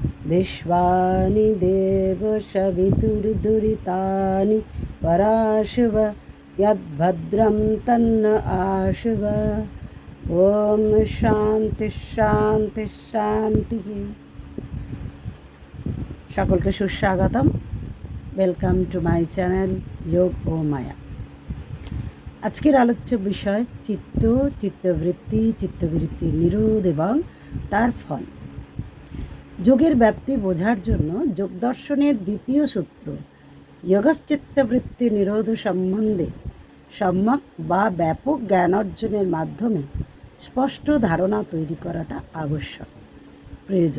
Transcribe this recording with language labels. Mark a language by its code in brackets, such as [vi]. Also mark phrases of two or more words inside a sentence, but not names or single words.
[sa] विश्वानि देवशवितुर्दुरितानि पराशुव यद्भद्रं तन्न आशुव। ओम शांति शांति शांति। [bn] সকলকে সুস্বাগতম। [en] Welcome to my channel যোগ ও মায়া। [bn] আজকের আলোচ্য বিষয় চিত্ত, চিত্তবৃত্তি, চিত্তবৃত্তির নিরোধ এবং তার ফল। যোগের ব্যাপ্তি বোঝার জন্য যোগ দর্শনের দ্বিতীয় সূত্র যোগশ্চিত্তবৃত্তি নিরোধ সম্বন্ধে সম্যক বা ব্যাপক জ্ঞান অর্জনের মাধ্যমে স্পষ্ট ধারণা তৈরি করাটা আবশ্যক, প্রয়োজন।